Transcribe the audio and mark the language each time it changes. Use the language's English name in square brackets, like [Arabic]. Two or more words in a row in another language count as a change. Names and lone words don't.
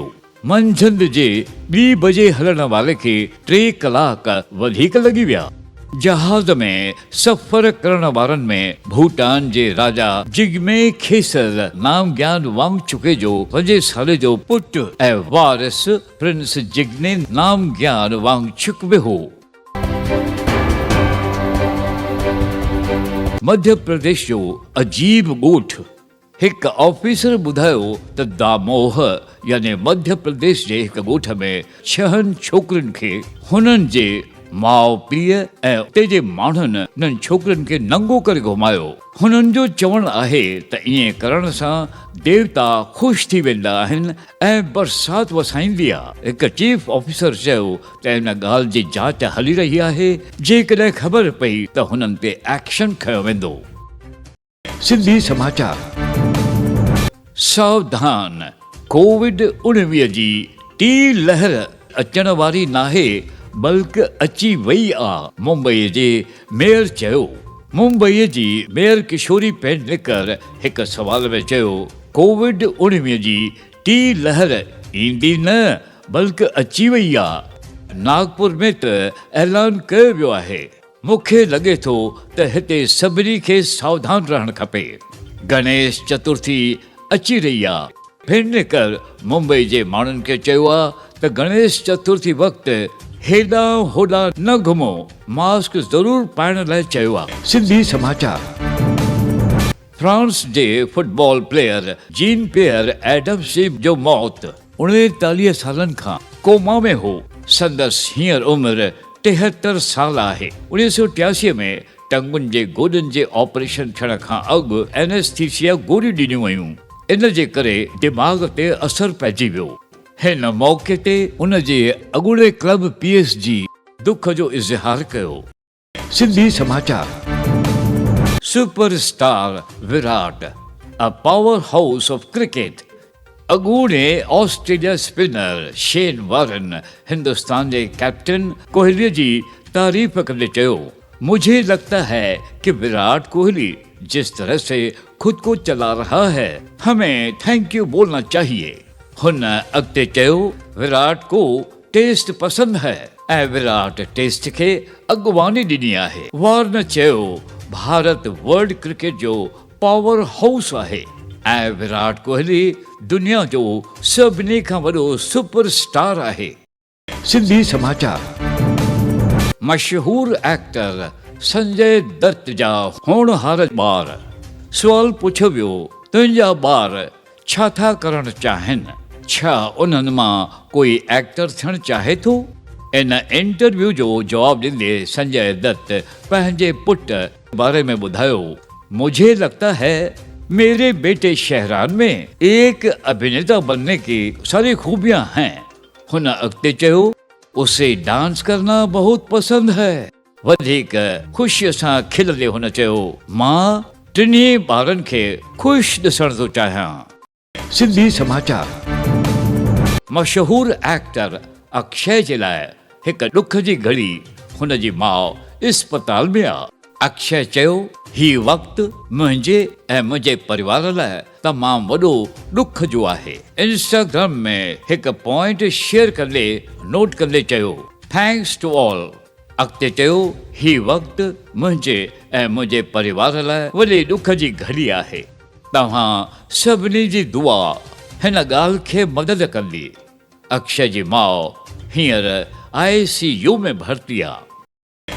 [Sindhi] मंझंदि जे 2 बजे हलण वारे खे 3 कलाक वधीक लॻी विया। जहाज़ में सफ़र करण वारनि में भूटान जे राजा जिग्मे खेसर नामग्याल वांगचुके जो 5 साल जो पुटु ऐं वारिस प्रिंस जिग्ने नामग्याल वांगचुक बि हो। मध्य प्रदेश जो अजीब ॻोठ। हिकु ऑफिसर ॿुधायो त दामोह यानी मध्य प्रदेश जे हिकु ॻोठ में 6 छोकिरियुनि खे हुननि जे माउ पीउ ऐं उते जे माण्हुनि उन्हनि छोकिरियुनि खे नंगो करे घुमायो। हुननि जो चवणु आहे त ईअं करण सां देवता ख़ुशि थी वेंदा आहिनि ऐं बरसाति वसाईंदी आहे। हिकु चीफ ऑफिसर चयो त हिन ॻाल्हि जी जांच हली रही आहे। जेकॾहिं ख़बर पई त हुननि ते एक्शन खयो वेंदो। सिंधी समाचार। सावधान, कोविड-19 जी टी लहर अचण वारी नाहे बल्कि अची वई आहे, मुंबई जे मेयर चयो। मुंबई जी मेयर किशोरी पेडनेकर हिकु सवाल में चयो, कोविड-19 जी टी लहर ईंदी न बल्कि अची वई आहे। नागपुर में त ऐलान कयो वियो आहे। मूंखे लॻे थो त हिते सभिनी खे सावधान रहणु खपे। गणेश चतुर्थी अची रही आहे। पेडनेकर मुंबई जे माण्हुनि खे चयो आहे त गणेश चतुर्थी वक़्तु हेॾां होॾां न घुमो, मास्क ज़रूर पाइण लाइ चयो आहे। सिंधी समाचार। फ्रांस जे फुटबॉल प्लेयर जीन पियर एडम्स जो मौत 39 सालनि खां कोमा में हो। संदसि हींअर उमिरि 73 साल आहे। 1983 में टंगुनि जे गोॾनि जे ऑपरेशन थियण खां अॻु एनेस्थीसिया गोरियूं ॾिनियूं वयूं। इन जे करे दिमाग़ ते असरु पइजी वियो। हिन मौक़े ते उन जे अॻूणे क्लब PSG दुख जो इज़हार कयो। सिंधी समाचार। सुपरस्टार विराट, [English] a power house of cricket. [Sindhi] अॻूणे ऑस्ट्रेलिया स्पिनर शेन वॉरन हिंदुस्तान जे कैप्टन कोहली जी तारीफ़ कंदे चयो, [Hindi] मुझे लगता है कि विराट कोहली जिस तरह से खुद को चला रहा है, हमें थैंक यू बोलना चाहिए। [Sindhi] हुन अॻिते चयो, [Hindi] विराट को टेस्ट पसंदि है [Sindhi] ऐं विराट टेस्ट खे अॻुवानी ॾिनी आहे। वॉर्न चयो, भारत वर्ल्ड क्रिकेट जो पावर हाउस आहे ऐं विराट कोहली दुनिया जो सभिनी खां वॾो सुपरस्टार आहे। सिंधी समाचार। मशहूर एक्टर संजय दत्त जा होनहार ॿार। सुवाल पुछियो वियो, तुंहिंजा ॿार छा था करणु चाहिनि? छा उन्हनि मां कोई एक्टर थियणु चाहे थो? इन इंटरव्यू जो जवाब ॾींदे संजय दत्त पंहिंजे पुट बारे में ॿुधायो, [Hindi] मुझे लगता है मेरे बेटे शहरान में एक अभिनेता बनने की सारी खूबियां हैं। [Sindhi] हुन अॻिते चयो [Hindi] उसे डांस करना बहुत पसंद है। [Sindhi] वधीक ख़ुशीअ सां खिलंदे हुन चयो मां टिनी ॿारनि खे ख़ुशि ॾिसण थो चाहियां। सिंधी समाचार। मशहूर एक्टर अक्षय जे लाइ हिकु ॾुख जी घड़ी हुन जी माउ इस्पताल में आहे। अक्षय चयो ही वक़्तु मुंहिंजे ऐं मुंहिंजे परिवार लाइ तमामु वॾो ॾुख जो आहे। इंस्टाग्राम में हिकु पॉइंट शेयर कंदे नोट कंदे चयो [English] thanks to all. [Sindhi] अॻिते चयो ही वक़्तु मुंहिंजे ऐं मुंहिंजे परिवार लाइ वॾे ॾुख जी घड़ी आहे। तव्हां सभिनी जी दुआ हिन ॻाल्हि खे मदद कंदी। अक्षय जी माउ हींअर ICU में भर्ती आहे।